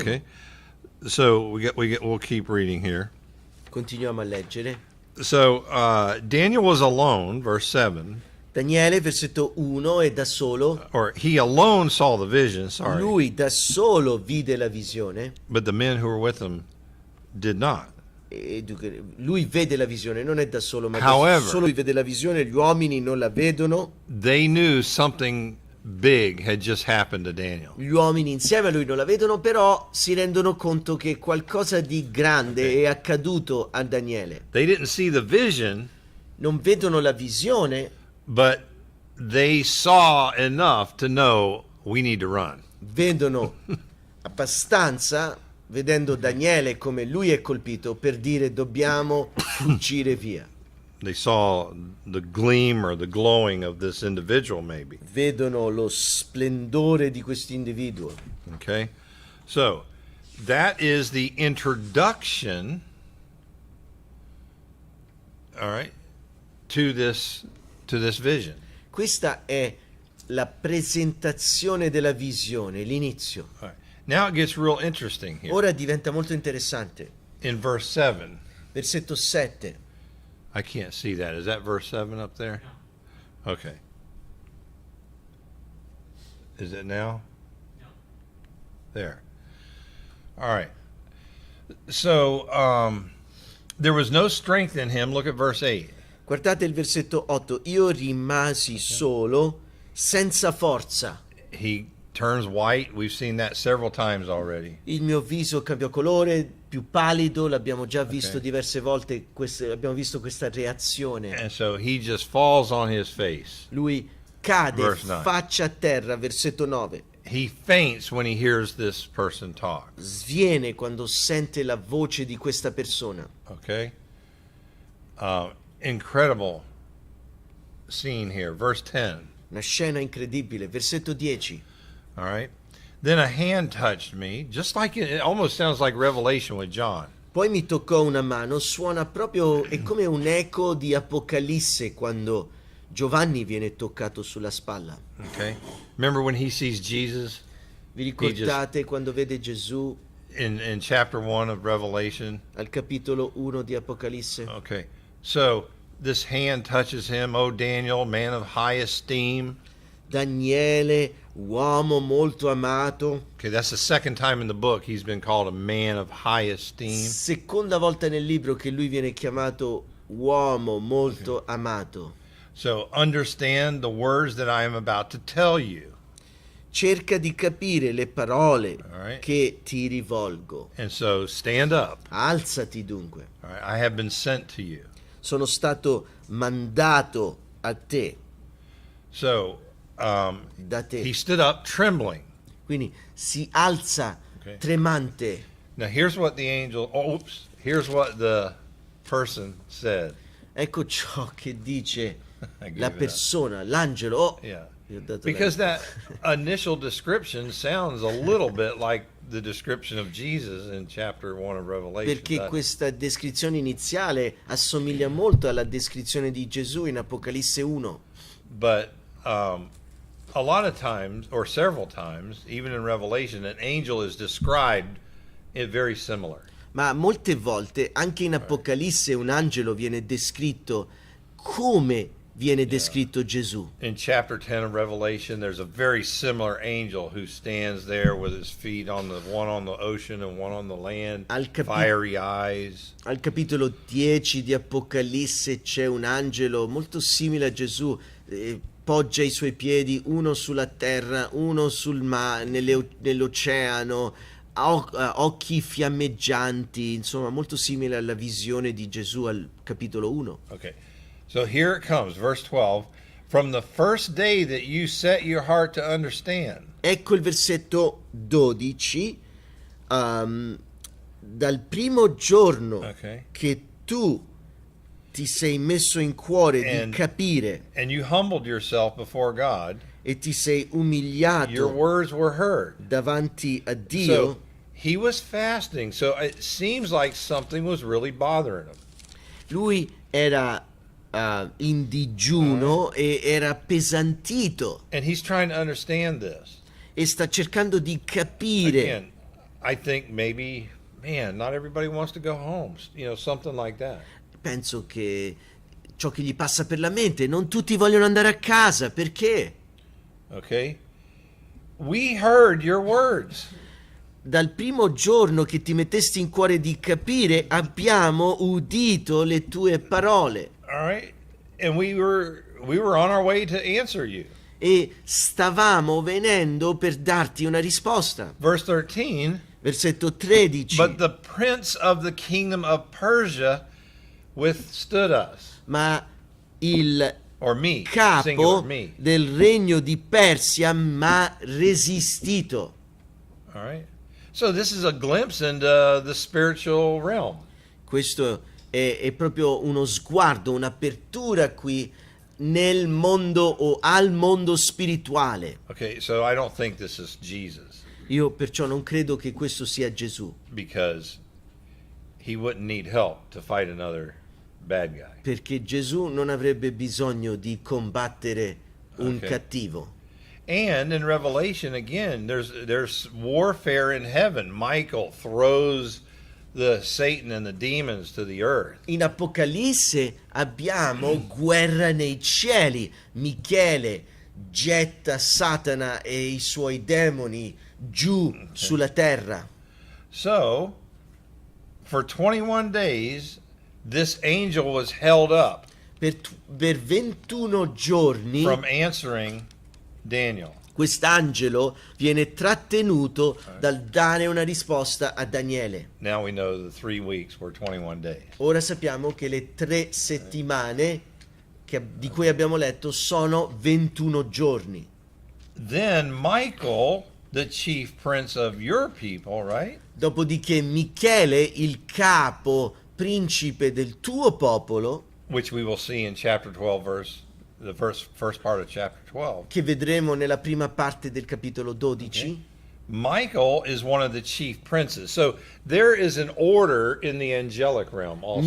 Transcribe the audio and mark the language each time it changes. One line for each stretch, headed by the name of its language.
English: Okay, so we'll keep reading here.
Italian: Continuiamo a leggere.
English: So Daniel was alone, verse 7,
Italian: Daniele, versetto 1, è da solo.
English: or he alone saw the vision, sorry,
Italian: Lui da solo vide la visione.
English: but the men who were with him did not.
Italian: E dunque, lui vede la visione, non è da solo, ma
English: However,
Italian: da solo lui vede la visione, gli uomini non la vedono.
English: They knew something big had just happened to Daniel.
Italian: Gli uomini insieme a lui non la vedono, però si rendono conto che qualcosa di grande è accaduto a Daniele.
English: They didn't see the vision,
Italian: Non vedono la visione,
English: but they saw enough to know we need to run.
Italian: vedono abbastanza vedendo Daniele come lui è colpito, per dire dobbiamo fuggire via.
English: They saw the gleam or the glowing of this individual, maybe.
Italian: Vedono lo splendore di questo individuo.
English: Okay? So, that is the introduction, all right, to this vision.
Italian: Questa è la presentazione della visione, l'inizio.
English: All right. Now it gets real interesting here.
Italian: Ora diventa molto interessante.
English: In verse 7,
Italian: Versetto 7.
English: I can't see that. Is that verse 7 up there? Okay. Is it now? There. All right. So, there was no strength in him. Look at verse 8.
Italian: Guardate il versetto 8. Io rimasi solo, senza forza.
English: He turns white. We've seen that several times already.
Italian: Il mio viso cambiò colore, più pallido, l'abbiamo già visto
English: Ok.
Italian: diverse volte, abbiamo visto questa reazione.
English: And so he just falls on his face.
Italian: Lui cade
English: Verse 9.
Italian: faccia a terra, versetto 9.
English: He faints when he hears this person talk.
Italian: Sviene quando sente la voce di questa persona.
English: Okay? Incredible scene here. Verse 10.
Italian: Una scena incredibile, versetto 10.
English: All right. Then a hand touched me, just like it almost sounds like Revelation with John.
Italian: Poi mi toccò una mano, suona proprio, è come un eco di Apocalisse quando Giovanni viene toccato sulla spalla.
English: Okay. Remember when he sees Jesus
Italian: Vi ricordate quando vede Gesù
English: in chapter 1 of Revelation?
Italian: al capitolo 1 di Apocalisse?
English: Okay. So this hand touches him. Oh, Daniel, man of high esteem.
Italian: Daniele, uomo molto amato.
English: Okay, that's the second time in the book he's been called a man of high esteem.
Italian: Seconda volta nel libro che lui viene chiamato uomo molto amato.
English: So understand the words that I am about to tell you.
Italian: Cerca di capire le parole
English: All right.
Italian: che ti rivolgo.
English: And so stand up.
Italian: Alzati dunque.
English: All right, I have been sent to you.
Italian: Sono stato mandato a te,
English: So
Italian: da te.
English: he stood up trembling.
Italian: Quindi si alza
English: Okay.
Italian: tremante.
English: Now here's what the angel, here's what the person said.
Italian: Ecco ciò che dice
English: I gave
Italian: la
English: it up.
Italian: persona, l'angelo. Oh,
English: Yeah.
Italian: gli ho dato
English: Because
Italian: lei.
English: that initial description sounds a little bit like the description of Jesus in chapter 1 of Revelation.
Italian: Perché questa descrizione iniziale assomiglia molto alla descrizione di Gesù in Apocalisse 1.
English: But a lot of times, or several times, even in Revelation, an angel is described very similar.
Italian: Ma molte volte anche in Apocalisse un angelo viene descritto come viene descritto Gesù.
English: In chapter 10 of Revelation, there's a very similar angel who stands there with his feet on the one on the ocean and one on the land, fiery eyes.
Italian: Al capitolo 10 di Apocalisse c'è un angelo molto simile a Gesù, poggia i suoi piedi uno sulla terra, uno sul nell'oceano, occhi fiammeggianti, insomma molto simile alla visione di Gesù al capitolo 1.
English: Okay. So here it comes, verse 12. From the first day that you set your heart to understand.
Italian: Ecco il versetto 12. Dal primo giorno
English: Okay.
Italian: che tu ti sei messo in cuore
English: And-
Italian: di capire
English: And you humbled yourself before God,
Italian: e ti sei
English: your
Italian: umiliato
English: words were heard.
Italian: davanti a Dio,
English: So he was fasting, so it seems like something was really bothering him.
Italian: lui era in digiuno e era appesantito
English: And he's trying to understand this.
Italian: e sta cercando di capire.
English: Again, I think maybe, man, not everybody wants to go home, something like that.
Italian: Penso che ciò che gli passa per la mente, non tutti vogliono andare a casa, perché?
English: Okay? We heard your words.
Italian: Dal primo giorno che ti mettesti in cuore di capire, abbiamo udito le tue parole
English: All right? And we were on our way to answer you.
Italian: e stavamo venendo per darti una risposta.
English: Verse 13,
Italian: Versetto 13.
English: but the prince of the kingdom of Persia withstood us.
Italian: Ma il
English: Or me, singular,
Italian: capo
English: me.
Italian: del regno di Persia m'ha resistito.
English: All right? So this is a glimpse into the spiritual realm.
Italian: Questo è proprio uno sguardo, un'apertura qui nel mondo o al mondo spirituale.
English: Okay, so I don't think this is Jesus
Italian: Io perciò non credo che questo sia Gesù,
English: because he wouldn't need help to fight another bad guy.
Italian: perché Gesù non avrebbe bisogno di combattere un
English: Ok.
Italian: cattivo.
English: And in Revelation, again, there's warfare in heaven. Michael throws the Satan and the demons to the earth.
Italian: In Apocalisse abbiamo guerra nei cieli. Michele getta Satana e i suoi demoni giù sulla terra.
English: So, for 21 days, this angel was held up
Italian: Per 21 giorni
English: from answering Daniel.
Italian: quest'angelo viene trattenuto dal dare una risposta a Daniele.
English: Now we know the 3 weeks were 21 days.
Italian: Ora sappiamo che le 3 settimane di cui abbiamo letto sono 21 giorni.
English: Then Michael, the chief prince of your people, right?
Italian: Dopodiché Michele, il capo, principe del tuo popolo,
English: Which we will see in chapter 12, first part of chapter 12.
Italian: che vedremo nella prima parte del capitolo 12,
English: Michael is one of the chief princes. So there is an order in the angelic realm also.